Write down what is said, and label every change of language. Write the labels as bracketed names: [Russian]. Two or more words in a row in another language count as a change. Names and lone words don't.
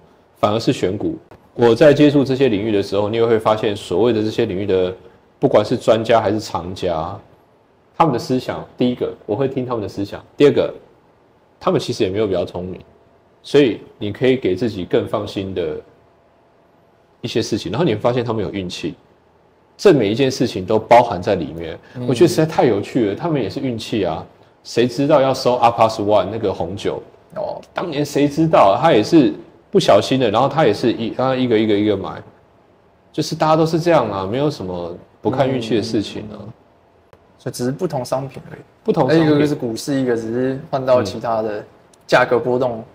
[Chinese] 反而是選股，我在接觸這些領域的時候，你也會發現所謂的這些領域的，不管是專家還是藏家，他們的思想，第一個我會聽他們的思想，第二個他們其實也沒有比較聰明，所以你可以給自己更放心的一些事情，然後你會發現他們有運氣，這每一件事情都包含在裡面。我覺得實在太有趣了，他們也是運氣啊。誰知道要收 Apas One 那個紅酒？當年誰知道？他也是不小心的，然後他也是一個買，就是大家都是這樣啊，沒有什麼不看運氣的事情啊。所以只是不同商品而已。不同商品，一個是股市，一個只是換到其他的價格波動。